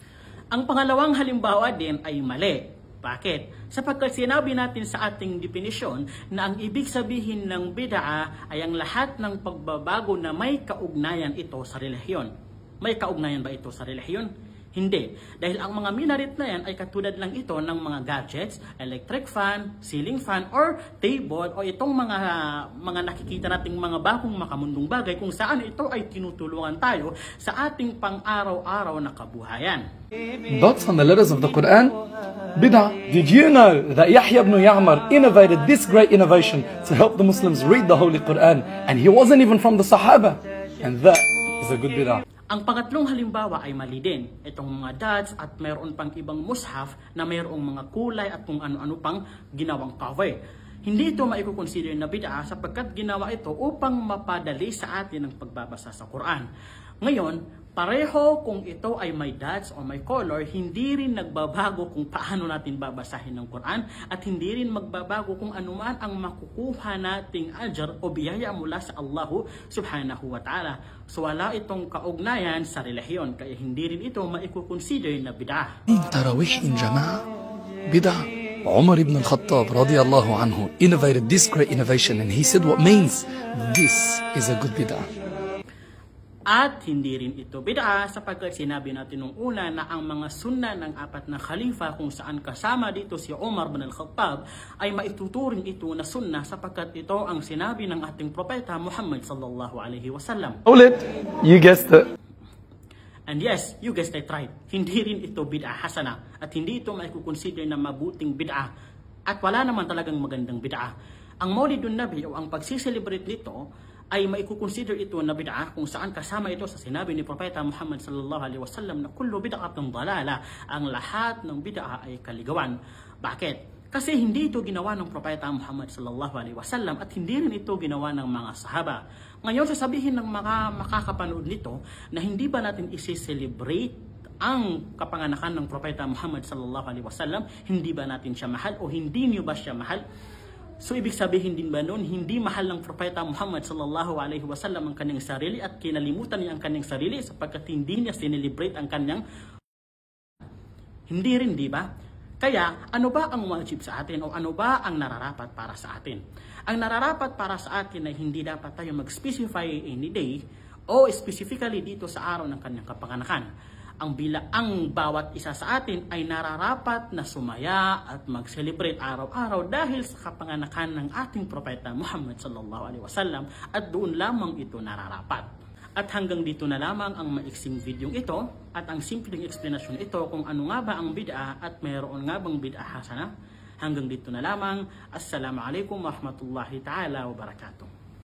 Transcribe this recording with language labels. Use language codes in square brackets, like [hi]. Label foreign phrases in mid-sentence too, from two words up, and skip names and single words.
[tl] Ang pangalawang halimbawa din ay mali. Bakit? Sapagkat sinabi natin sa ating definisyon na ang ibig sabihin ng bid'ah ay ang lahat ng pagbabago na may kaugnayan ito sa relihiyon. May kaugnayan ba ito sa relihiyon? Hindi. Dahil ang mga minaret na yan ay katulad lang ito ng mga gadgets, [en] electric fan, ceiling fan, or table, [tl] o itong mga nakikita nating mga bagong makamundong bagay kung saan ito ay tinutulungan tayo sa ating pang-araw-araw na kabuhayan. [en] Dots on the letters of the Quran, bid'ah. Did you know that Yahya ibn Ya'mar innovated this great innovation to help the Muslims read the Holy Quran, and he wasn't even from the Sahaba, and that is a good bid'ah. [tl] Ang pangatlong halimbawa ay mali din. Itong mga dads at mayroon pang ibang mushaf na mayroong mga kulay at kung ano-ano pang ginawang cover. Hindi ito maikukonsider na bid'a sapagkat ginawa ito upang mapadali sa atin ang pagbabasa sa Quran. Ngayon, pareho kung ito ay may dots o may color, hindi rin nagbabago kung paano natin babasahin ng Quran at hindi rin magbabago kung anuman ang makukuha nating ajar o biyaya mula sa Allah [ar] subhanahu wa ta'ala. [tl] So wala itong kaugnayan sa relihiyon, kaya hindi rin ito maikukonsider na bid'ah. [en] Tarawih in Jama'ah, bid'ah. Umar ibn al-Khattab [ar] radiyallahu anhu [en] innovated this great innovation and he said what means this is a good bid'ah. [tl] At hindi rin ito bid'a sapagkat sinabi natin nung una na ang mga sunna ng apat na khalifa kung saan kasama dito si Umar bin al-Khattab ay maituturing ito na sunna sapagkat ito ang sinabi ng ating propeta Muhammad [ar] sallallahu alaihi wasallam. [en] You guessed it. And yes, you guessed it right. [tl] Hindi rin ito [ar] bid'a hasana [tl] at hindi ito maikukonsider na mabuting bid'a at wala naman talagang magandang bid'a. Ang Maulidun Nabi o ang pagsiselebrate nito ay maikukonsider ito na bid'a kung saan kasama ito sa sinabi ni Propeta Muhammad [ar] sallallahu alaihi wasallam [tl] na [ar] kullu bid'atun dalala, [tl] ang lahat ng bid'a ay kaligawan. Bakit? Kasi hindi ito ginawa ng Propeta Muhammad [ar] sallallahu alaihi wasallam [tl] at hindi rin ito ginawa ng mga sahaba. Ngayon sasabihin ng mga makakapanood nito na hindi ba natin isi-celebrate ang kapanganakan ng Propeta Muhammad [ar] sallallahu alaihi wasallam? [tl] Hindi ba natin siya mahal o hindi niyo ba siya mahal? So ibig sabihin din ba noon, hindi mahal ng Propeta Muhammad [ar] sallallahu alaihi wasallam [tl] ang kanyang sarili at kinalimutan niya ang kanyang sarili sapagkat hindi niya sinelebrate ang kanyang? Hindi rin, di ba? Kaya ano ba ang wajib sa atin o ano ba ang nararapat para sa atin? Ang nararapat para sa atin ay hindi dapat tayo mag-specify [en] any day [tl] o specifically dito sa araw ng kanyang kapanganakan. Ang bawat isa sa atin ay nararapat na sumaya at mag-celebrate araw-araw dahil sa kapanganakan ng ating propeta Muhammad [ar] sallallahu alaihi wasallam [tl] at doon lamang ito nararapat. At hanggang dito na lamang ang maiksing videong ito at ang simpleng explanation ito kung ano nga ba ang bid'a at mayroon nga bang [ar] bid'a hasana. [tl] Hanggang dito na lamang. [ar] Assalamualaikum warahmatullahi ta'ala wabarakatuh.